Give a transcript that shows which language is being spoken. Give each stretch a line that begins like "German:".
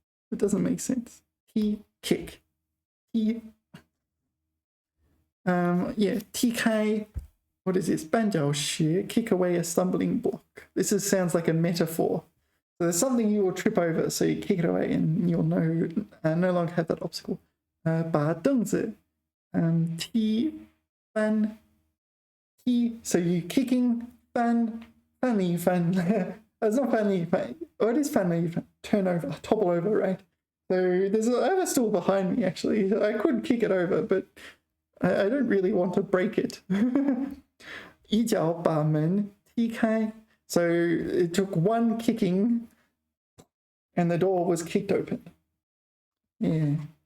English: It doesn't make sense. T kick. T. Yeah, 踢开.What is this? 绊脚石, kick away a stumbling block. This sounds like a metaphor. So there's something you will trip over, so you kick it away and you'll no longer have that obstacle.
Chinese: 把凳子 踢翻 踢,
English: so you kicking
Chinese: 翻力翻.
English: It's not 翻力翻.What is 翻力翻? Turn over, topple over, right? So I have a stool behind me actually. I could kick it over, but I don't really want to break it.
Chinese: 一脚把门踢开.
English: So it took one kicking and the door was kicked open. Yeah.